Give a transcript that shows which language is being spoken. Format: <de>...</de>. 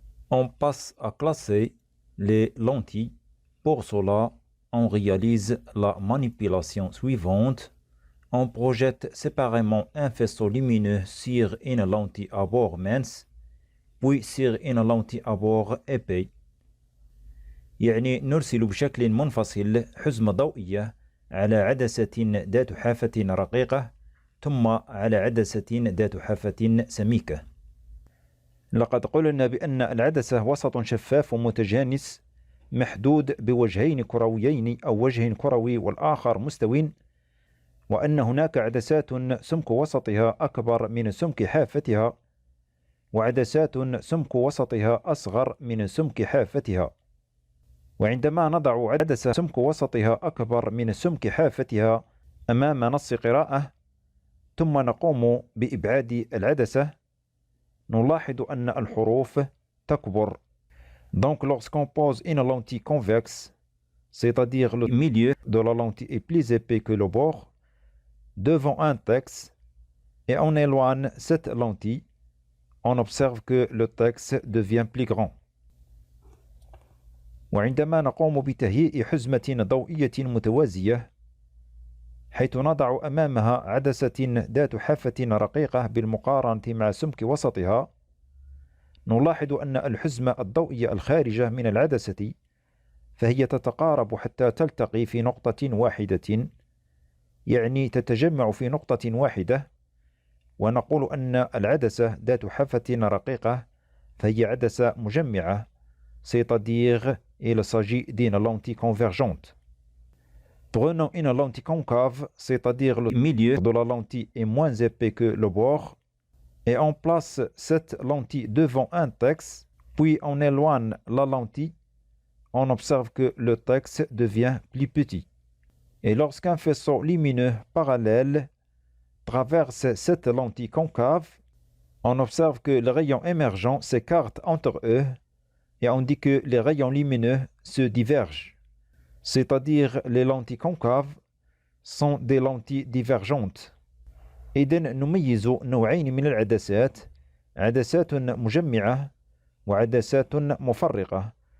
<fr>On passe à classer les lentilles. Pour cela, on réalise la manipulation suivante. On projette séparément un faisceau lumineux sur une lentille à bord mince, puis sur une lentille à bord épais.</fr> <ar>يعني نرسل بشكل منفصل حزمة ضوئية على عدسة ذات حافة رقيقة ثم على عدسة ذات حافة سميكة. لقد قلنا بأن العدسة وسط شفاف ومتجانس محدود بوجهين كرويين أو وجه كروي والآخر مستوٍ، وأن هناك عدسات سمك وسطها أكبر من سمك حافتها وعدسات سمك وسطها أصغر من سمك حافتها. وعندما نضع عدسة سمك وسطها أكبر من سمك حافتها أمام نص قراءة ثم نقوم بإبعاد العدسة، نلاحظ أن الحروف تكبر.</ar> <fr>Donc lorsqu'on pose une lentille convexe, c'est-à-dire le milieu de la lentille est plus épais que le bord, devant un texte, et on éloigne cette lentille, on observe que le texte devient plus grand.</fr> <ar>وعندما نقوم بتهيئ حزمة ضوئية متوازية حيث نضع أمامها عدسة ذات حافة رقيقة بالمقارنة مع سمك وسطها، نلاحظ أن الحزمة الضوئية الخارجة من العدسة فهي تتقارب حتى تلتقي في نقطة واحدة، يعني تتجمع في نقطة واحدة، ونقول أن العدسة ذات حافة رقيقة فهي عدسة مجمعة،</ar> <fr>c'est-à-dire il s'agit d'une lentille convergente. Prenons une lentille concave, c'est-à-dire le milieu de la lentille est moins épais que le bord, et on place cette lentille devant un texte, puis on éloigne la lentille, on observe que le texte devient plus petit. Et lorsqu'un faisceau lumineux parallèle traverse cette lentille concave, on observe que les rayons émergents s'écartent entre eux et on dit que les rayons lumineux se divergent. C'est-à-dire les lentilles concaves sont des lentilles divergentes.</fr> <ar>إذن نميز نوعين من العدسات، عدسات مجمعة وعدسات مفرقة.</ar>